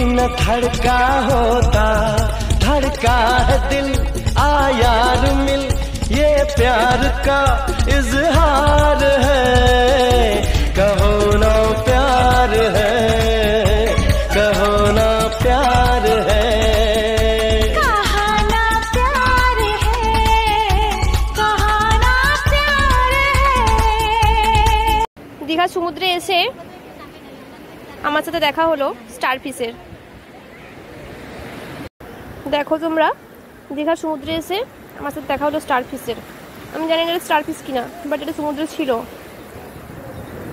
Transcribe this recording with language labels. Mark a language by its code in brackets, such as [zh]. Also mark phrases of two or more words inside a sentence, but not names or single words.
[hi] धड़का होता, धड़का है दिल, आ यार मिल, ये प्यार का इजहार है, कहो ना प्यार है, कहो ना प्यार है, कहा ना प्यार है, कहा ना प्यार है। [bn] দীঘা সমুদ্রে এসে আমার সাথে দেখা হলো [en] star fish. [bn] দেখো তোমরা, দীঘা সমুদ্রে এসে আমার সাথে দেখা হলো [en] star fish. [bn] আমি জানি না এটা [en] star fish [bn] কিনা, বাট এটা সমুদ্রে ছিল।